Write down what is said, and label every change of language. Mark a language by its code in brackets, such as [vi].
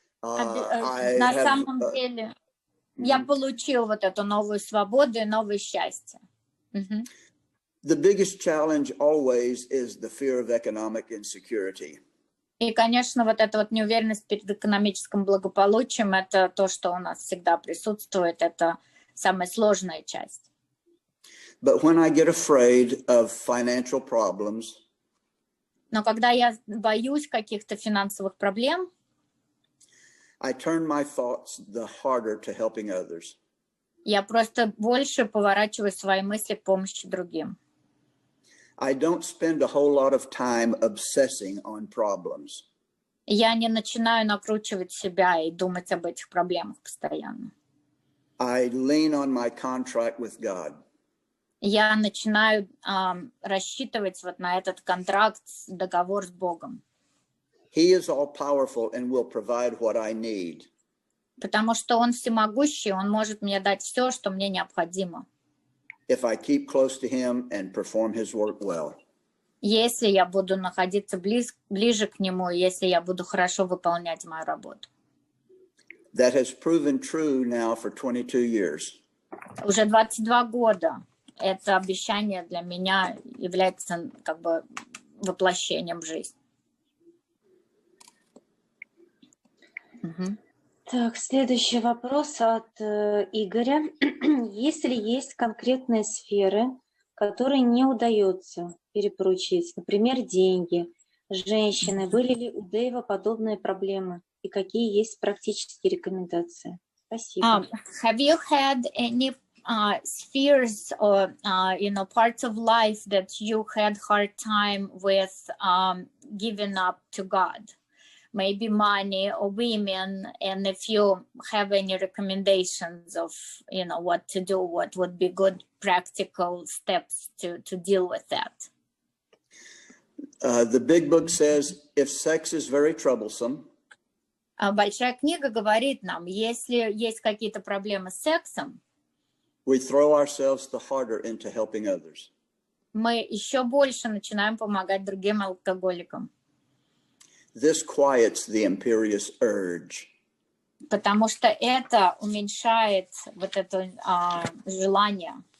[ru] На самом деле, я получил вот эту новую свободу и новое счастье. [en] The biggest challenge always is the fear of economic insecurity. [ru] И, конечно, вот эта вот неуверенность перед экономическим благополучием, это то, что у нас всегда присутствует, это самая сложная часть. [en] But when I get afraid of financial problems, [ru] но когда я боюсь каких-то финансовых проблем, [en] I turn my thoughts the harder to helping others. [ru] Я просто больше поворачиваю свои мысли к помощи другим. [en] I don't spend a whole lot of time obsessing on problems. [ru] Я не начинаю накручивать себя и думать об этих проблемах постоянно. [en] I lean on my contract with God. [ru] Я начинаю рассчитывать вот на этот контракт, договор с Богом. [en] He is all powerful and will provide what I need. [ru] Потому что Он всемогущий, Он может мне дать все, что мне необходимо. [en] If I keep close to him and perform his work well. [ru] Если я буду находиться ближе к Нему, если я буду хорошо выполнять мою работу. [en] That has proven true now for 22 years. [ru] Уже 22 года это обещание для меня является как бы воплощением в жизнь. Так, следующий вопрос от Игоря. Если есть конкретные сферы, которые не удается перепоручить, например, деньги, женщины, были ли у Дэйва подобные проблемы и какие есть практические рекомендации? Спасибо. [en] Have you had any spheres or parts of life that you had hard time with giving up to God? Maybe money or women, and if you have any recommendations of what to do, what would be good practical steps to deal with that. The big book says if sex is very troublesome, [ru] большая книга говорит нам, если есть какие-то проблемы с сексом, [en] we throw ourselves the harder into helping others. [ru] Мы еще больше начинаем помогать другим алкоголикам. [en] This quiets the imperious urge. [ru] Потому что это уменьшает вот это желание.